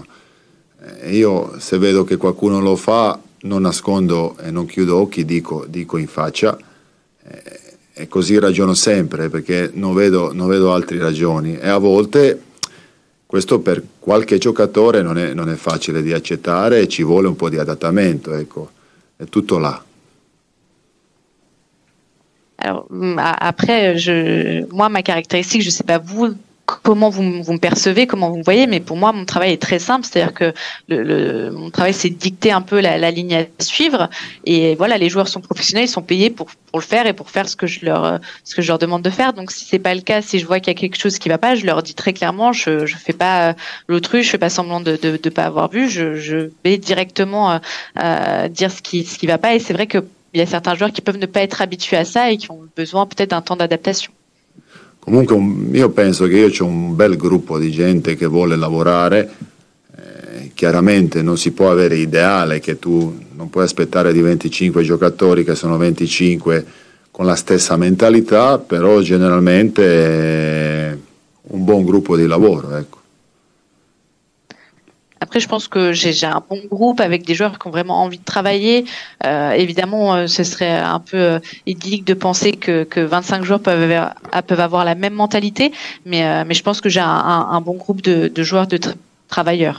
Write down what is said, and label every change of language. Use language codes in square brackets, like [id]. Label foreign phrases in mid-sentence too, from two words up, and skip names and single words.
[it] Io se vedo che qualcuno lo fa non nascondo e non chiudo occhi, dico in faccia, e così ragiono sempre, perché non vedo altre ragioni, e a volte questo per qualche giocatore non è facile di accettare e ci vuole un po' di adattamento, ecco, è tutto là. [fr] Alors, après, moi, ma caractéristique, je sais pas vous, comment vous me percevez, comment vous me voyez, mais pour moi, mon travail est très simple, c'est-à-dire que mon travail, c'est de dicter un peu la ligne à suivre, et voilà, les joueurs sont professionnels, ils sont payés pour le faire et pour faire ce que je leur demande de faire. Donc, si c'est pas le cas, si je vois qu'il y a quelque chose qui va pas, je leur dis très clairement, je fais pas l'autruche, je fais pas semblant de pas avoir vu, je vais directement dire ce qui va pas, et c'est vrai que il y a certains joueurs qui peuvent ne pas être habitués à ça et qui ont besoin peut-être d'un temps d'adaptation. [it] Comunque io penso che io ho un bel gruppo di gente che vuole lavorare, chiaramente non si può avere ideale, che tu non puoi aspettare di 25 giocatori che sono 25 con la stessa mentalità, però generalmente è un buon gruppo di lavoro, ecco. [fr] Après, je pense que j'ai un bon groupe avec des joueurs qui ont vraiment envie de travailler. Évidemment, ce serait un peu idyllique de penser que 25 joueurs peuvent avoir la même mentalité, mais je pense que j'ai un bon groupe de joueurs, de travailleurs.